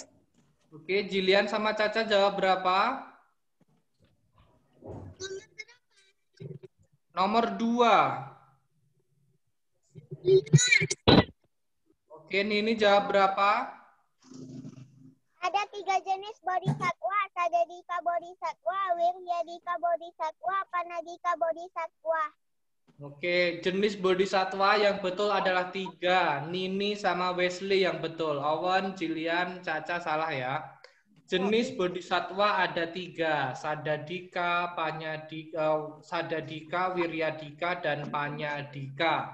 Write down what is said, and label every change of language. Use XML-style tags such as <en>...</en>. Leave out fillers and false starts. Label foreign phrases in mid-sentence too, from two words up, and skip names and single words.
<id>Oke, Jilian sama Caca jawab berapa? Nomor 2. Oke, Nini jawab berapa? Ada 3 jenis bodhisatwa, Sadadika bodhisatwa, Wiryadika bodhisatwa, Panadika bodhisatwa. Oke, jenis bodhisatwa yang betul adalah 3. Nini sama Wesley yang betul. Owen, Jilian, Caca salah ya. Jenis bodhisatwa ada 3, Sadadika, Panyadika, Sadadika, Wiryadika, dan Panyadika.</id>